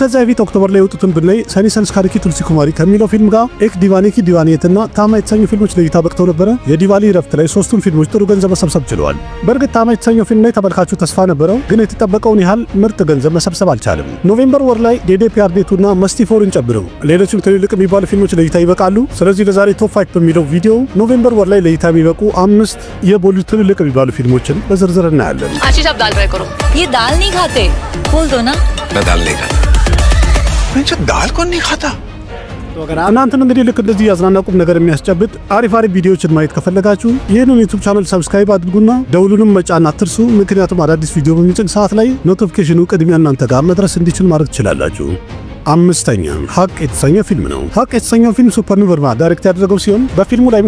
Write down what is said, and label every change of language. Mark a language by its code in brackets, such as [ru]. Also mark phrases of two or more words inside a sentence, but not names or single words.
[am] ከዛ በፊት ኦክቶበር ላይ የወጡትን ብናይ ሰኒ ሰንስካሪኪ ቱልሲ ኩማሪ ከሚለው ፊልም ጋር ኤክ ዲቫኔ ኪ ዲቫኔትና ታማ የተሰኙ ፊልሞች ለእይታ በቅተው ነበረ። የዲቫሊ ረፍት ላይ ሶስቱም ፊልሞች ጥሩ ገንዘብ መሰብሰብ ችለዋል። በእርግጥ ታማ የተሰኘው ፊልም ላይ ተመልካቹ ተስፋ ነበረው፣ ግን የተጠበቀውን ያህል ምርጥ ገንዘብ መሰብሰብ አልቻለም። ኖቬምበር ወር ላይ ዴዴፒአርዴቱና መስቲፎርን ጨምሮ ሌሎችም ትልልቅ የሚባሉ ፊልሞች ለእይታ ይበቃሉ። ስለዚህ ለዛሬ ቶፕ 5 በሚለው ቪዲዮ ኖቬምበር ወር ላይ ለእይታ የሚበቁ 5 የቦሊውድ ትልልቅ የሚባሉ ፊልሞችን በዝርዝር እናያለን። [hi] आशीष आप दाल फ्राई करो। ये दाल नहीं खाते, बोल दो ना। मैं दाल नहीं खाता। मैं दाल कौन नहीं खाता? [am] እናንተም እንግዲህ ልክ እንደዚህ ያዝናናቁም ነገር የሚያስጨብጥ አሪፍ ቪዲዮዎችን ማየት ከፈለጋችሁ ይሄንን ዩቲዩብ ቻናል ሰብስክራይብ አድርጉና ደውሉንም መጫን አትርሱ። ምክንያቱም አዳዲስ ቪዲዮ በሚጭን ሰዓት ላይ ኖቲፊኬሽኑ ቅድሚያ እናንተ ጋር መድረስ እንዲችል ማድረግ ትችላላችሁ። አምስተኛ ሀቅ የተሰኘ ፊልም ነው። ሀቅ የተሰኘው ፊልም ሱፐር ኑቨርማ ዳይሬክት ያደረገው ሲሆን በፊልሙ ላይም